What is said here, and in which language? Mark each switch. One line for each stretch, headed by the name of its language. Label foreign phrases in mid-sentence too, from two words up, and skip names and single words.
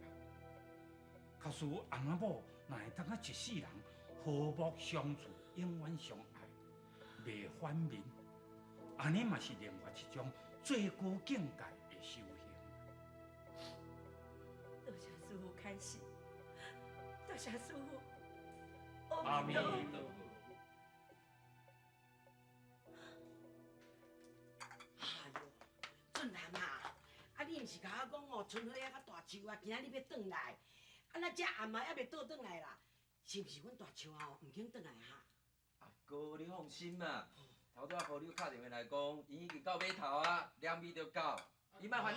Min Nan Chinese: 假使翁仔某若会当一世人和睦相处，永远相爱，袂反面，安尼嘛是另外一种最高境界的修行。多谢师傅开示，多谢师傅。阿弥陀佛。哎呦，俊男啊，你毋是甲我讲哦，春花啊、甲大树啊，今仔日要转来，那这暗嘛还袂倒转来啦，是毋是阮大树啊毋肯转来哈？阿哥，你放心嘛，头拄仔互你打电话来讲，伊已经到码头啊，两米就到，你莫烦恼。